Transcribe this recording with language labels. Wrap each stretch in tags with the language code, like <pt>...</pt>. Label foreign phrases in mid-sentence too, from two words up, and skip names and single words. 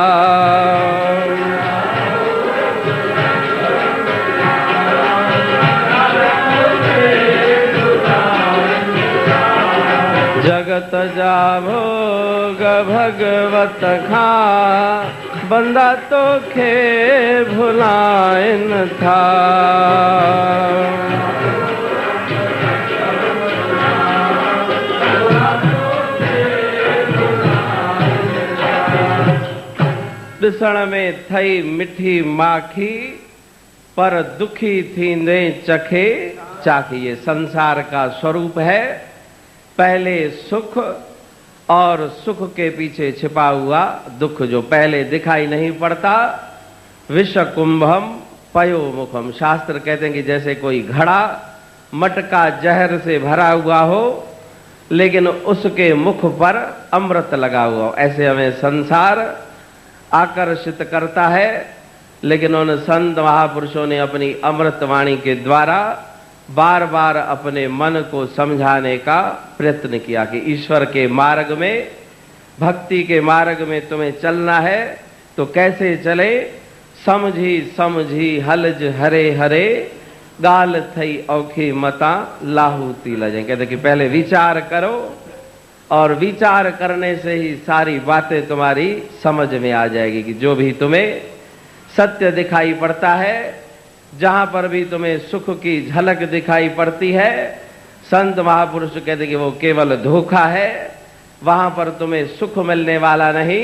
<sd>जगत जा भोग भगवत खा, बंदा तो खे भुलायन था। दिसण में थई मिठी माखी, पर दुखी थींदे चखे चाखी।</sd> <hi>ये संसार का स्वरूप है। पहले सुख और सुख के पीछे छिपा हुआ दुख जो पहले दिखाई नहीं पड़ता।</hi> <sa>विष कुंभम पयो मुखम।</sa> <hi>शास्त्र कहते हैं कि जैसे कोई घड़ा मटका जहर से भरा हुआ हो, लेकिन उसके मुख पर अमृत लगा हुआ हो, ऐसे हमें संसार आकर्षित करता है। लेकिन उन संत महापुरुषों ने अपनी अमृत वाणी के द्वारा बार बार अपने मन को समझाने का प्रयत्न किया कि ईश्वर के मार्ग में, भक्ति के मार्ग में तुम्हें चलना है तो कैसे चले।</hi> <sd>समझी समझी हलज हरे हरे, गाल थई औखी मता लाहूती लजे।</sd> <hi>कहते कि पहले विचार करो, और विचार करने से ही सारी बातें तुम्हारी समझ में आ जाएगी कि जो भी तुम्हें सत्य दिखाई पड़ता है, जहां पर भी तुम्हें सुख की झलक दिखाई पड़ती है, संत महापुरुष कहते कि वो केवल धोखा है, वहां पर तुम्हें सुख मिलने वाला नहीं।</hi>